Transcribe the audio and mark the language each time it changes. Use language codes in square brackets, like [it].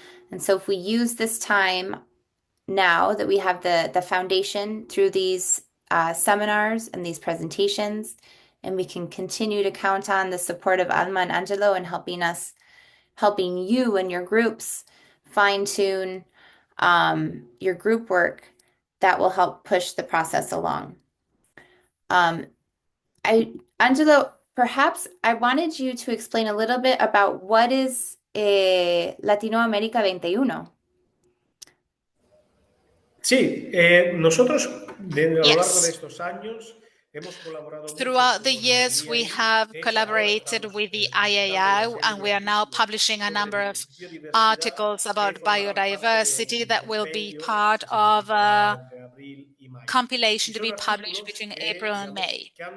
[en] And so if we use this time now that we have the foundation through these seminars and these presentations, and we can continue to count on the support of Alma and Angelo in helping you and your groups fine-tune your group work, that will help push the process along. Angelo, perhaps I wanted you to explain a little bit about what is Latinoamérica 21. [es] Sí, nosotros a lo largo de estos años hemos colaborado [en] Throughout the years, we have collaborated with the IAI, and we are now publishing a number of articles about biodiversity that will be part of a compilation to be published between April and May.